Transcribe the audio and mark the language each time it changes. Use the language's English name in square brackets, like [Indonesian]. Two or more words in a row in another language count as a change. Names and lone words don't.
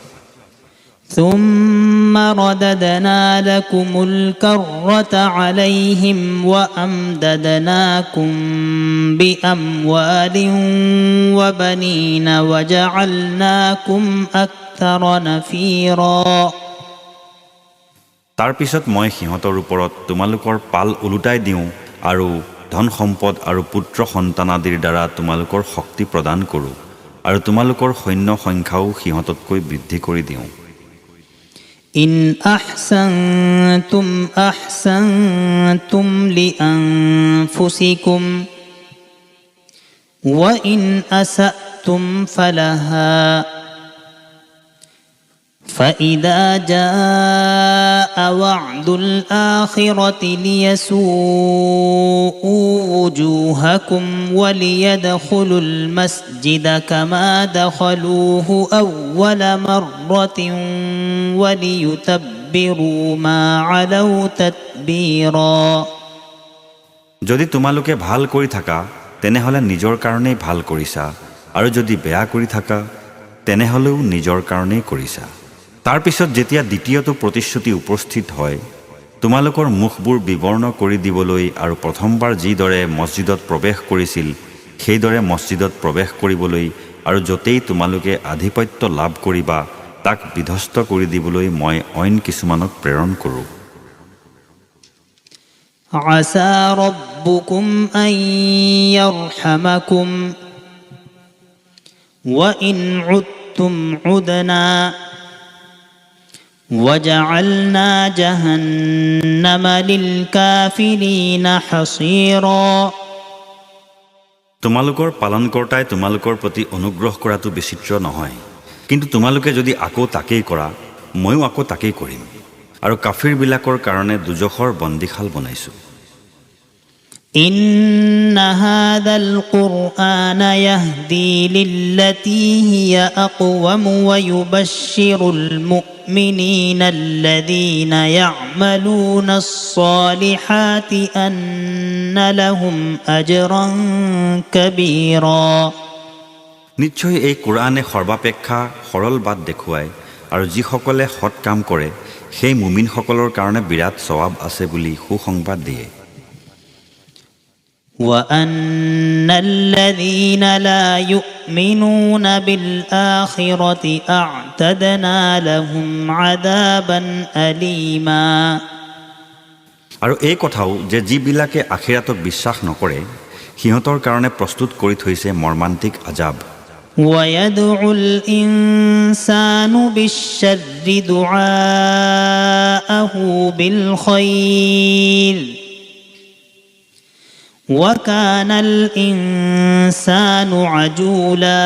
[Arabic] ثم رددنا لكم الكرة عليهم وأمددناكم بأموال وبنين وجعلناكم أكثر نفيرا। [Assamese] তাৰ পিছত মই সিহঁতৰ ওপৰত তোমালোকৰ পাল ওলোটাই দিওঁ আৰু ধন সম্পদ আৰু পুত্ৰ সন্তানাদিৰ দ্বাৰা তোমালোকৰ শক্তি প্ৰদান কৰোঁ আৰু তোমালোকৰ সৈন্য সংখ্যাও সিহঁততকৈ বৃদ্ধি কৰি দিওঁ। [Arabic] إن أحسنتم أحسنتم لأنفسكم وإن أسأتم فلها فإذا جاء وعد الآخرة ليسوءوا وجوهكم وليدخلوا المسجد كما دخلوه أول مرة وليتبروا ما علوا تتبيرا। [Assamese] যদি তোমালোকে ভাল কৰি থাকা তেনেহ'লে নিজৰ কাৰণেই ভাল কৰিছা, আৰু যদি বেয়া কৰি থাকা তেনেহ'লেও নিজৰ কাৰণেই কৰিছা। তাৰ পিছত যেতিয়া দ্বিতীয়টো প্ৰতিশ্ৰুতি উপস্থিত হয়, তোমালোকৰ মুখবোৰ বিবৰ্ণ কৰি দিবলৈ আৰু প্ৰথমবাৰ যিদৰে মছজিদত প্ৰৱেশ কৰিছিল সেইদৰে মছজিদত প্ৰৱেশ কৰিবলৈ আৰু য'তেই তোমালোকে আধিপত্য লাভ কৰিবা তাক বিধ্বস্ত কৰি দিবলৈ মই অইন কিছুমানক প্ৰেৰণ কৰোঁ। [Arabic] عسى ربكم أن يرحمكم وإن عدتم عدنا وجعلنا جهنم للكافرين حصيرا। [Assamese] তোমালোকৰ পালনকৰ্তাই তোমালোকৰ প্ৰতি অনুগ্ৰহ কৰাটো বিচিত্ৰ নহয়, কিন্তু তোমালোকে যদি আকৌ তাকেই কৰা ময়ো আকৌ তাকেই কৰিম। আৰু কাফিৰবিলাকৰ কাৰণে দুজখৰ বন্দীশাল বনাইছোঁ [Arabic] إن هذا القرآن يهدي للتي هي أقوم ويبشر المؤمنين الذين يعملون الصالحات أن لهم أجرا كبيرا [Assamese] নিশ্চয় এই কোৰআনে সৰ্বাপেক্ষা সৰল বাট দেখুৱায় আৰু যিসকলে সৎ কাম কৰে সেই মুমিনসকলৰ কাৰণে বিৰাট সৱাব আছে বুলি সুসংবাদ দিয়ে [Arabic] وأن الذين لا يؤمنون بالآخرة أعتدنا لهم عذابا أليما [Assamese] আৰু এই কথাও যে যিবিলাকে আখিৰাতক বিশ্বাস নকৰে সিহঁতৰ কাৰণে প্ৰস্তুত কৰি থৈছে মৰ্মান্তিক আজাব [Arabic] ويدعو الإنسان بالشر دعاءه بالخير وكان الإنسان عجولا